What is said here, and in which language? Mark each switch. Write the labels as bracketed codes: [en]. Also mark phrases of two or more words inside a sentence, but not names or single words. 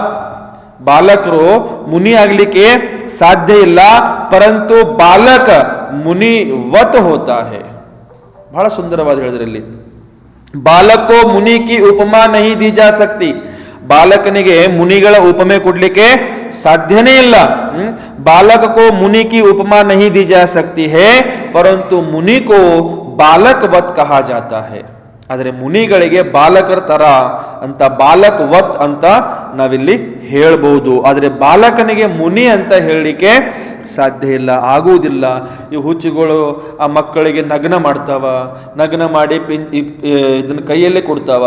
[kn] ಬಾಲಕರು ಮುನಿ ಆಗ್ಲಿಕ್ಕೆ ಸಾಧ್ಯ ಇಲ್ಲ, ಪರಂತು [hi] बालक मुनिवत होता है. [kn] ಬಹಳ ಸುಂದರವಾದ ಹೇಳಿದ್ರಲ್ಲಿ, [hi] बालकों मुनि की उपमा नहीं दी जा सकती. [kn] ಬಾಲಕನಿಗೆ ಮುನಿಗಳ ಉಪಮೆ ಕೊಡ್ಲಿಕ್ಕೆ ಸಾಧ್ಯನೇ ಇಲ್ಲ. [hi] बालक को मुनि की उपमा नहीं दी जा सकती है, परंतु मुनि को बालकवत कहा जाता है. [kn] ಆದರೆ ಮುನಿಗಳಿಗೆ ಬಾಲಕರ ತರ ಅಂತ ಬಾಲಕ್ ವತ್ ಅಂತ ನಾವಿಲ್ಲಿ ಹೇಳ್ಬಹುದು. ಆದರೆ ಬಾಲಕನಿಗೆ ಮುನಿ ಅಂತ ಹೇಳಲಿಕ್ಕೆ ಸಾಧ್ಯ ಇಲ್ಲ, ಆಗುವುದಿಲ್ಲ. ಈ ಹುಚ್ಚುಗಳು ಆ ಮಕ್ಕಳಿಗೆ ನಗ್ನ ಮಾಡ್ತಾವ, ನಗ್ನ ಮಾಡಿ ಇದನ್ನ ಕೈಯಲ್ಲಿ ಕೊಡ್ತಾವ.